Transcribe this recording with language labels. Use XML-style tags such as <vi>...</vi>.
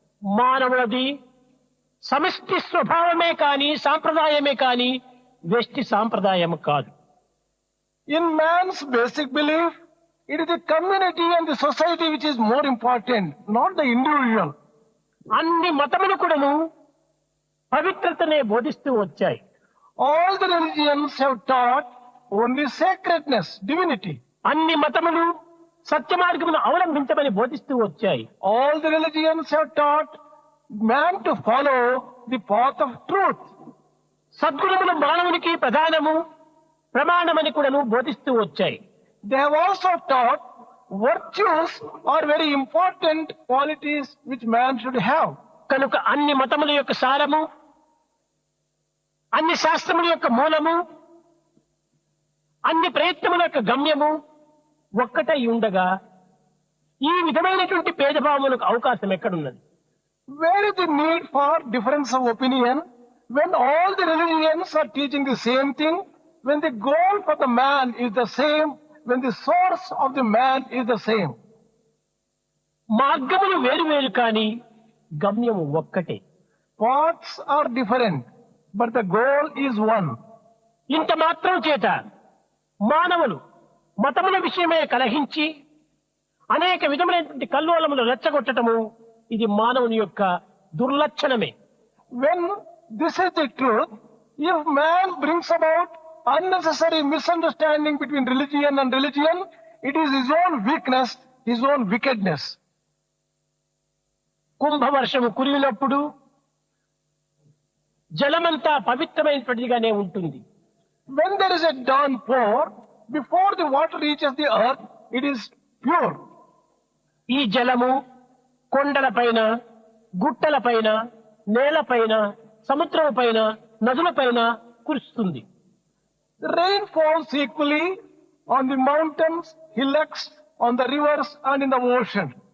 <te>మానవులది సమిష్టి స్వభావమే కాని సాంప్రదాయమే కాని వ్యష్టి సాంప్రదాయం కాదు.</te> <en>In man's basic belief, it is the community and the society which is more important, not the individual.</en> <te>అన్ని మతములు కూడాను పవిత్రతనే బోధిస్తూ వచ్చాయి.</te> <en>All the religions have taught only sacredness, divinity.</en> <te>అన్ని మతములు సత్య మార్గమును అవలంబించమని బోధిస్తూ వచ్చాయి.</te> <en>All the religions have taught man to follow the path of truth.</en> <te>సద్గుణములు మానవునికి ప్రధానము ప్రమాణమని కూడాను బోధిస్తూ వచ్చాయి.</te> <en>They have also taught virtues are very important qualities which man should have.</en> <te>కనుక అన్ని మతముల యొక్క సారము, అన్ని శాస్త్రముల యొక్క మూలము, అన్ని ప్రయత్నముల యొక్క గమ్యము ఒక్కటై ఉండగా ఈ విధమైనటువంటి భేదభావములకు అవకాశం ఎక్కడున్నది?</te> <en>Where is the need for difference of opinion when all the religions are teaching the same thing, when the goal for the man is the same, when the source of the man is the same?</en> <te>మార్గములు వేరు వేరు కానీ గమ్యము ఒక్కటే.</te> <en>Paths are different, but the goal is one.</en> <te>ఇంత మాత్రం చేత మానవులు మతముల విషయమే కలహించి అనేక విధములైనటువంటి కల్లోలములు రెచ్చగొట్టటము ఇది మానవుని యొక్క దుర్లక్షణమే.</te> <en>When this is the truth, if man brings about unnecessary misunderstanding between religion and religion, it is his own weakness, his own wickedness.</en> <te>కుంభవర్షము కురిగినప్పుడు జలమంతా పవిత్రమైనటువంటిదిగానే ఉంటుంది.</te> <en>When there is a downpour, before the water reaches the earth, it is pure.</en> <te>ఈ జలము కొండలపైన, గుట్టలపైన, నేలపైన, సముద్రం పైన, నదులపైన కురుస్తుంది.</te> <en>The rain falls equally on the mountains, hillocks, on the rivers and in the ocean.</en>